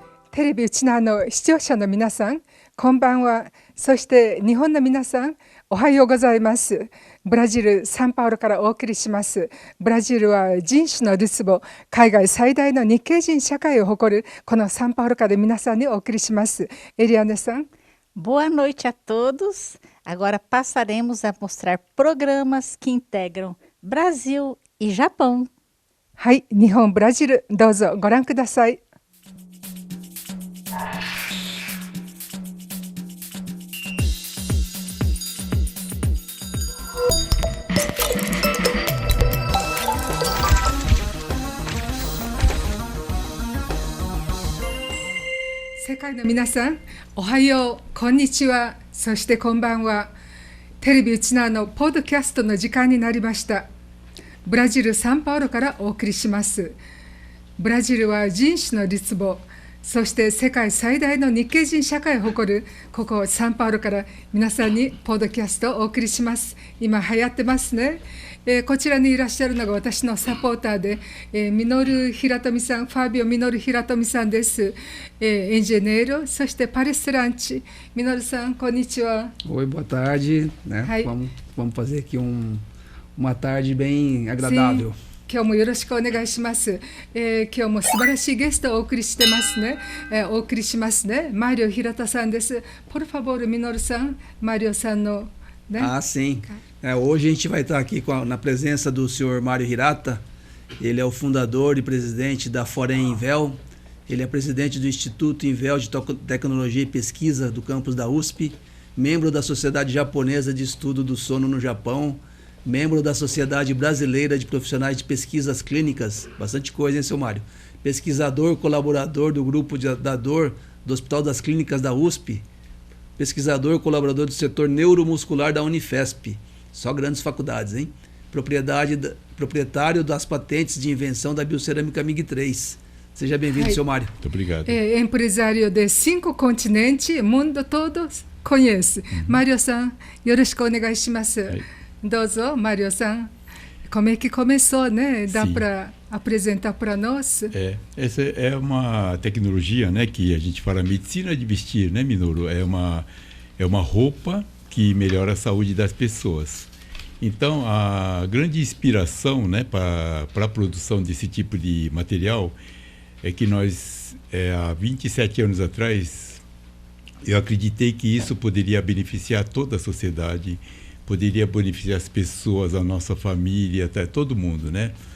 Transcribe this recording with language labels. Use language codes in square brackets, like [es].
[ja] テレビうちの視聴者の皆さん、こんばんは。そして日本の皆さん、おはようございます。ブラジル・サンパウロからお送りします。ブラジルは人種のるつぼ、海外最大の日系人社会を誇るこのサンパウロから皆さんにお送りします。エリアネさん。 [pt] Boa noite a todos. Agora passaremos a mostrar programas que integram Brasil e Japão. [ja] はい、日本、ブラジル、どうぞご覧ください。世界の皆さん、おはよう、こんにちは、そしてこんばんは。テレビうちのポッドキャストの時間になりました。ブラジル・サンパウロからお送りします。ブラジルは人種のるつぼ、そして世界最大の日系人社会を誇るここサンパウロから皆さんにポッドキャストをお送りします。今流行ってますね。こちらにいらっしゃるのが私のサポーターで、ミノル・ヒラトミさん、ファビオ・ミノル・ヒラトミさんです。エンジネイロ、そしてパレストランチ。ミノルさん、こんにちは。 [pt] Oi, boa tarde. Né? Vamos fazer aqui uma tarde bem agradável. [ja] 今日もよろしくお願いします。今日も素晴らしいゲストをお送りしてますね。お送りしますね。マリオ・ヒラタさんです。 [pt] Por favor, [ja] ミノルさん、マリオさんの、ね。 [pt] Sim. Hoje a gente vai estar aqui na presença do senhor Mário Hirata. Ele é o fundador e presidente da Forem Invel. Ele é presidente do Instituto Invel de Tecnologia e Pesquisa do campus da USP, membro da Sociedade Japonesa de Estudo do Sono no Japão, membro da Sociedade Brasileira de Profissionais de Pesquisas Clínicas, bastante coisa, hein, seu Mário? Pesquisador, colaborador do Grupo da Dor do Hospital das Clínicas da USP, pesquisador, colaborador do setor neuromuscular da Unifesp. Só grandes faculdades, hein? Proprietário das patentes de invenção da biocerâmica MIG-3. Seja bem-vindo, seu Mário. Muito obrigado. Empresário de 5 continentes, mundo todo conhece. [ja] Mário-san, よろしくお願いします。どうぞ、Mário-san. [pt] Como é que começou, né? Dá para apresentar para nós? Essa é uma tecnologia, né, que a gente fala medicina de vestir, né, Minoru? É uma roupa que melhora a saúde das pessoas. Então, a grande inspiração, né, para a produção desse tipo de material é que nós, há 27 anos atrás, eu acreditei que isso poderia beneficiar toda a sociedade, poderia beneficiar as pessoas, a nossa família, até todo mundo, né?